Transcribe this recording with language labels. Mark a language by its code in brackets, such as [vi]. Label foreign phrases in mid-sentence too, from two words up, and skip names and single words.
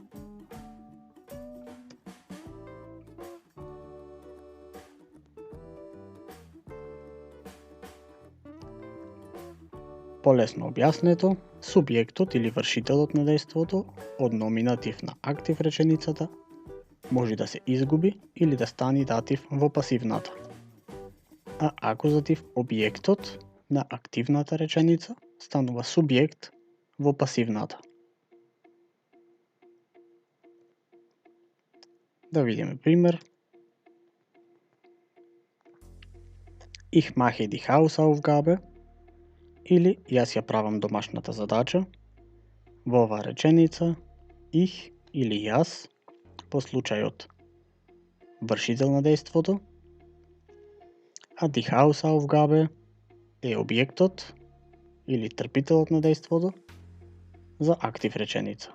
[mk] Полесно објаснето, субјектот или вршителот на дејството од номинатив на актив реченицата може да се изгуби или да стане датив во пасивната, а акузатив објектот на активната реченица станува субјект во пасивната. Да видиме пример. [de] Ich mache die Hausaufgabe [mk] или јас ја правам домашната задача. Во оваа реченица ich или јас по случајот вршител на дејството, а [de] die Hausaufgabe [mk] е објектот или трпителот на дејството за актив реченица.